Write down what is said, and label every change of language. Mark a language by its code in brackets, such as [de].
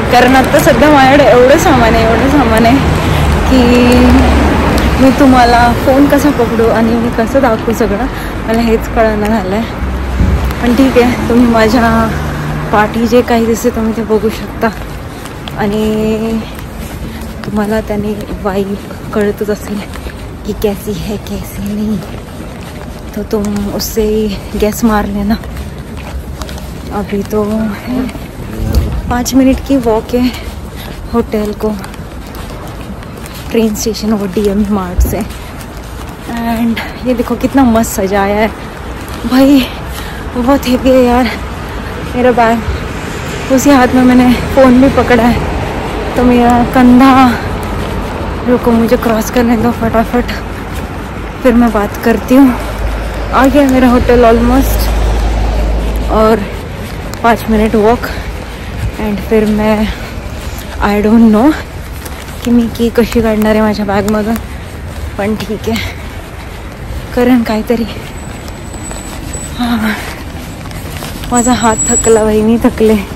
[mr] कारण आत्ता सध्या माझ्याकडे एवढं सामान आहे की मी तुम्हाला फोन कसा पकडू आणि मी कसं दाखवू सगळं, मला हेच कळणं झालं आहे. पण ठीक आहे, तुम्ही माझ्या पाठी जे काही दिसते तुम्ही ते बघू शकता. आणि तुम्हाला त्याने वाइब कळतच असेल कि [hi] कैसी है कैसी नहीं, तो तुम उससे गैस मार लेना. अभी तो 5 मिनट की वॉक है होटल को, ट्रेन स्टेशन और DM मार्ट से. एंड ये देखो कितना मस्त सजाया है भाई, बहुत हेवी है यार मेरा बैग. उसी हाथ में मैंने फ़ोन भी पकड़ा है, तो मेरा कंधा, रुको मुझे क्रॉस करने दो फटाफट, फिर मैं बात करती हूँ. आ गया मेरा होटल ऑलमोस्ट, और 5 मिनट वॉक. एंड फिर मैं [en] I don't know [mr] की मी की कशी काढणार आहे माझ्या बॅगमधून. पण ठीक आहे, कारण काहीतरी. हां, माझा हात थकला बाई, मी थकले.